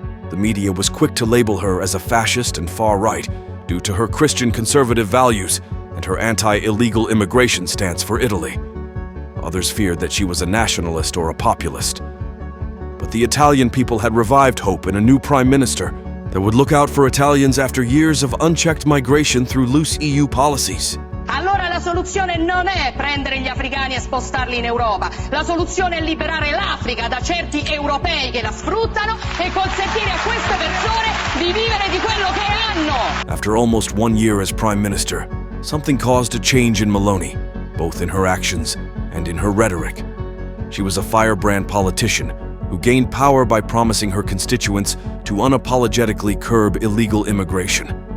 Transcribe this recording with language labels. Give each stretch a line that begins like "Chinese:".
English: The media was quick to label her as a fascist and far-right due to her Christian conservative values and her anti-illegal immigration stance for Italy. Others feared that she was a nationalist or a populist. But the Italian people had revived hope in a new prime minister that would look out for Italians after years of unchecked migration through loose EU policies.
Italian: Allora la soluzione non è prendere gli africani e spostarli in Europa. La soluzione è liberare l'Africa da certi europei che la sfruttano e consentire a queste persone di vivere di quello che hanno.
English: After almost 1 year as prime minister, something caused a change in Meloni, both in her actions and in her rhetoric. She was a firebrand politician who gained power by promising her constituents to unapologetically curb illegal immigration.